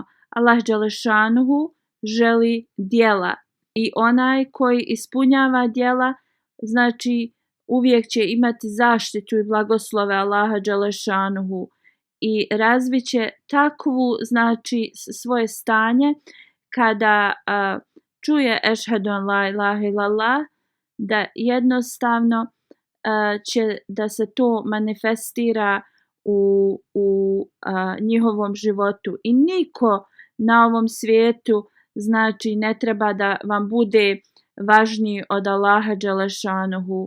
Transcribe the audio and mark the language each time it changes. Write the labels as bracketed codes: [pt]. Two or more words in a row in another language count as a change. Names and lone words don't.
[bs] Allah dželešanuhu želi djela i onaj koji ispunjava djela znači uvijek će imati zaštitu i blagoslove Allaha dželešanuhu i razviće takvu znači svoje stanje kada čuje [ar] أشهد أن لا إله إلا الله, [bs] da jednostavno će da se to manifestira u njihovom životu. I niko na ovom svijetu znači ne treba da vam bude važniji od Allaha dželešanuhu.